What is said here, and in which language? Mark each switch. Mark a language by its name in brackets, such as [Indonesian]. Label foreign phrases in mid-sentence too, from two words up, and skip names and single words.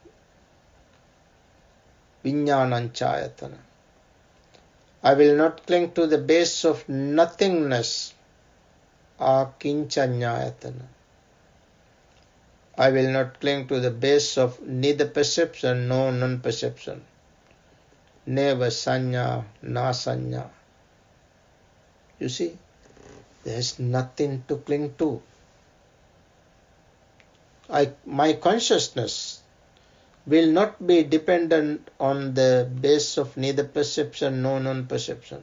[Pali] Vijnananchayatana. [English] I will not cling to the base of nothingness. [Pali] Akinchanyayatana. [English] I will not cling to the base of neither perception nor non-perception. [Pali] Neva sanya, na sanya. [English] You see, there is nothing to cling to. My consciousness will not be dependent on the base of neither perception nor non-perception.